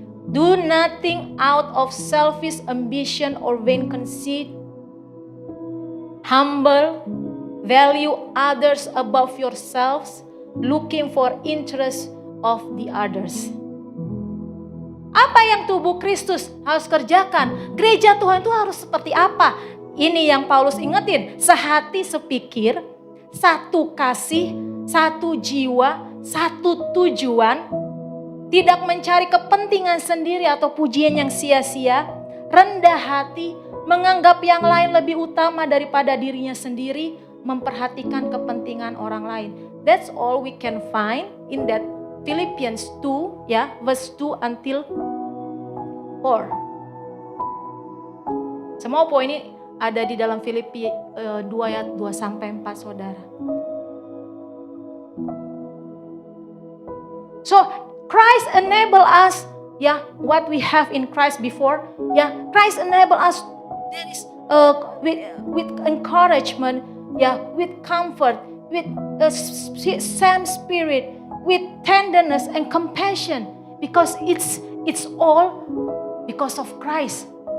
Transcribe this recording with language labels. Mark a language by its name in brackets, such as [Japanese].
[English] Do nothing out of selfish ambition or vain conceit. Humble, value others above yourselves, looking for interest of the others. [Indonesian] Apa yang tubuh Kristus harus kerjakan? Gereja Tuhan itu harus seperti apa? ini yang Paulus ingetin, sehati sepikir, satu kasih, satu jiwa, satu tujuan, tidak mencari kepentingan sendiri atau pujian yang sia-sia, rendah hati, menganggap yang lain lebih utama daripada dirinya sendiri, memperhatikan kepentingan orang lain. [English] That's all we can find in that Philippians 2, ya, verse 2 until 4. [Indonesian] Semua poin ini ada di dalam Filipi 2 ayat 2 sampai 4, saudara. [English] So Christ enable us, ya, what we have in Christ before, ya, Christ enable us. There is with encouragement, ya, with comfort, with same spirit, with tenderness and compassion, because it's all because of Christ.